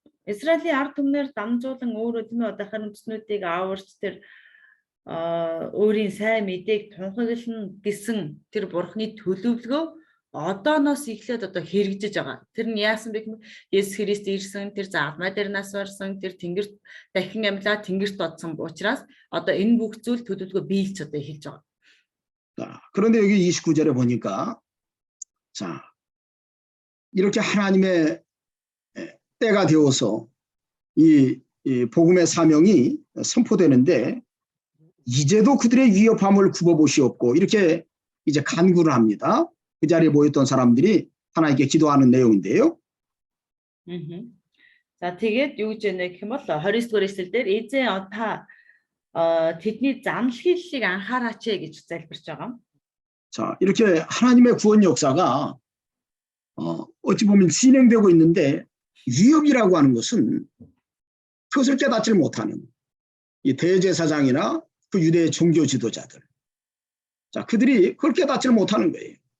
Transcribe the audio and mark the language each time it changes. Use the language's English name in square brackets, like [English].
[Mongolian] Израилийн ард түмнэр дамжуулан өөрөө тийм ээ одоо харин төснүүдийг аварч тэр өөрийн сайн мэдээг тунхаглана гэсэн тэр бурхны төлөвлөгөө одооноос эхлээд одоо хэрэгжиж байгаа. Тэр нь яасан бэ гэвэл Есүс Христ ирсэн, тэр заалмай дээр нас барсан, тэр тэнгэрт дахин амьлаа тэнгэрт одсон учраас одоо энэ бүх зүйл төлөвлөгөө биелж одоо эхэлж байгаа. [Korean] 자, 그런데 여기 29절에 보니까 자, 이렇게 하나님의 때가 되어서 이 복음의 사명이 선포되는데 이제도 그들의 위협함을 굽어보시옵고 이렇게 이제 간구를 합니다. 그 자리에 모였던 사람들이 하나님께 기도하는 내용인데요. [Mongolian] За тэгээд юу гэж нэ гэх юм бол 29 дугаар эшлэл дээр эзэн та тэдний замлхийллийг анхаараач гэж залбирч байгаа. [Korean] 자, 이렇게 하나님의 구원 역사가 어찌 보면 진행되고 있는데 위협이라고 하는 것은 그것을 깨닫지 못하는 이 대제사장이나 그 유대의 종교 지도자들. 자, 그들이 그걸 깨닫지 못하는 거예요.